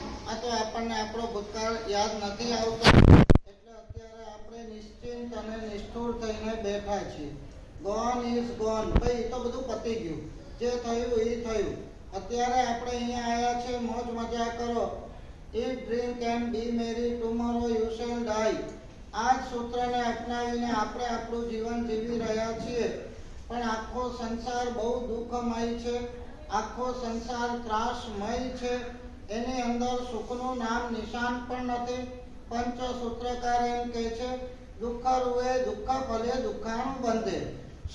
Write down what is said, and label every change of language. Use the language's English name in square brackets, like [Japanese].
[Gujarati] આ તો આપણને આપણો ભૂતકાળ યાદ નથી આવતો, એટલે અત્યારે આપણે નિશ્ચિંત અને નિષ્ઠુર થઈને બેઠા છીએ। ગોન ઇઝ ગોન, ભાઈ તો બધું પતી ગયું, જે થયું એ થયું। અત્યારે આપણે અહીંયા આવ્યા છે, મોજ મજા કરો। [English] Eat, drink and be merry, tomorrow you shall die। [Gujarati] આ જ સૂત્રને અપનાવીને આપણે આપણું જીવન જીવી રહ્યા છીએ। પણ આખો સંસાર બહુ દુઃખમય છે, આખો સંસાર ત્રાસમય છે। એની અંદર સુખનું નામ નિશાન પણ નથી। પંચસૂત્રકાર એમ કહે છે, દુઃખ રૂએ દુઃખ ફલે દુઃખાણું બંધે।